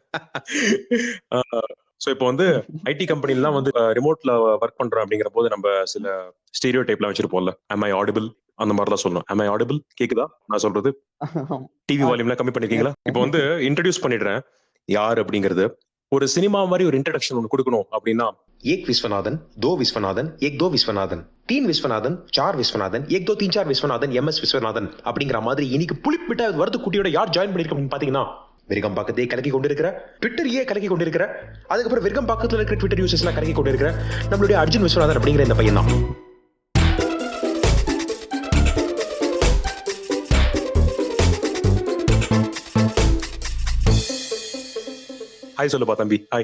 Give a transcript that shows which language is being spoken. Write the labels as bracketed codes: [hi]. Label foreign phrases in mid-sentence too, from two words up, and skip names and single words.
[ta] ஸோ இப்போ வந்து [en] IT company [ta] வந்து ரிமோட்ல ஒர்க் பண்றோம் அப்படிங்கிற போது நம்ம சில [en] stereo type [ta] வச்சிருப்போம்ல. [en] am I audible [ta] அந்த மாதிரிலாம் சொல்லணும். [en] am I audible [ta] கேக்குதா நான் சொல்றது? [en] TV volume [ta] கம்மி பண்ணிருக்கீங்களா? இப்போ வந்து இன்ட்ரடியூஸ் பண்ணிடுறேன் யார் அப்படிங்கிறது. ஒரு சினிமா மாதிரி ஒரு இன்ட்ரடக்ஷன் ஒன்று கொடுக்கணும் அப்படின்னா, [hi] एक विश्वनाथन, दो विश्वनाथन, एक दो विश्वनाथन, तीन विश्वनाथन, चार विश्वनाथन, एक दो तीन चार विश्वनाथन, एमएस विश्वनाथन [ta] அப்படிங்கிற மாதிரி இன்னைக்கு புளிப்பிட்ட வரது குட்டியோட யார் ஜாயின் பண்ணிருக்க அப்படின்னு பாத்தீங்கன்னா, விருகம்பாக்கத்தை கலக்கி கொண்டிருக்கிற, ட்விட்டரையே கலக்கி கொண்டிருக்கிற, அதுக்கப்புறம் விருகம்பாக்கத்துல இருக்கிற [en] Twitter users [ta] எல்லாம் கலக்கி கொண்டிருக்கிற நம்மளுடைய அர்ஜுன் விஸ்வநாதன் அப்படிங்கிற இந்த பையன் தான். ஹாய் சொல்லுப்பா தம்பி. ஹாய்